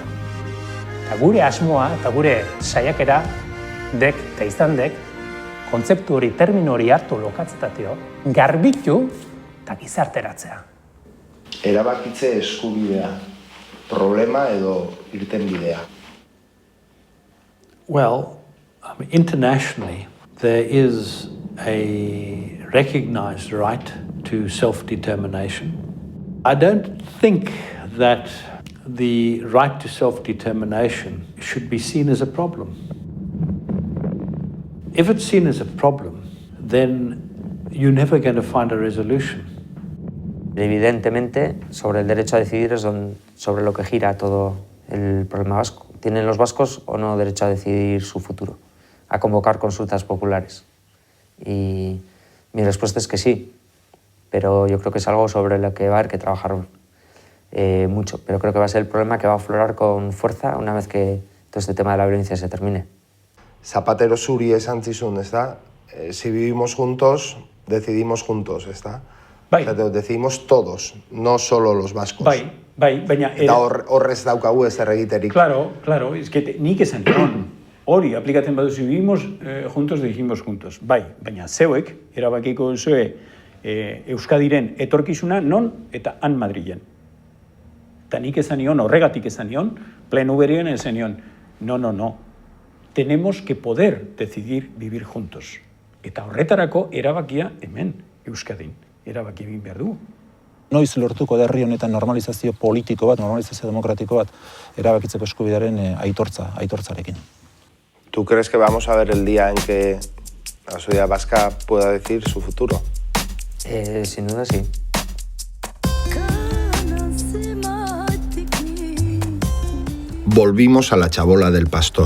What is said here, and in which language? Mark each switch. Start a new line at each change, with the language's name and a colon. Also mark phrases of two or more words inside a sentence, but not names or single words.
Basque: Eta gure asmoa eta gure saiakera dek eta izan dek, kontzeptu hori, termino hori hartu lokatzetatio, garbitu eta gizarteratzea. Erabakitze eskubidea, problema edo irtenbidea.
English: Well, internationally, there is a recognized right to self-determination. I don't think that the right to self-determination should be seen as a problem. If it's seen as a problem, then you're never going to find a resolution.
Spanish: Evidentemente, sobre el derecho a decidir es sobre lo que gira todo el problema vasco. ¿Tienen los vascos o no derecho a decidir su futuro? A convocar consultas populares. Y mi respuesta es que sí, pero yo creo que es algo sobre lo que va a haber que trabajar mucho. Pero creo que va a ser el problema que va a aflorar con fuerza una vez que todo este tema de la violencia se termine.
Basque: Zapatero zuri esan zizun, ez da?
Spanish: Si vivimos juntos, decidimos juntos,
Basque: ez da? Bai.
Spanish: Decidimos todos, no solo los vascos.
Basque: Bai, baina... Eta horrez daukagu ez erregiterik. Claro, nik esan hori aplikatzen baduzu
Spanish: vivimos juntos, dijimos juntos.
Basque: Bai, baina zeuek erabakiko duzue Euskadiren etorkizuna non eta han Madrilen. Eta nik esan nion, horregatik esan nion, pleno berien esan nion,
Spanish: no. Tenemos que poder decidir vivir juntos.
Basque: Eta horretarako erabakia hemen Euskadin. Erabaki egin behar du. Noiz lortuko da herri honetan normalizazio politiko bat, normalizazio demokratiko bat, erabakitzeko eskubidearen aitortzarekin.
Spanish: ¿Tú crees que vamos a ver el día en que la sociedad vasca pueda decir su futuro? Sin duda sí. Volvimos a la chabola del pastor.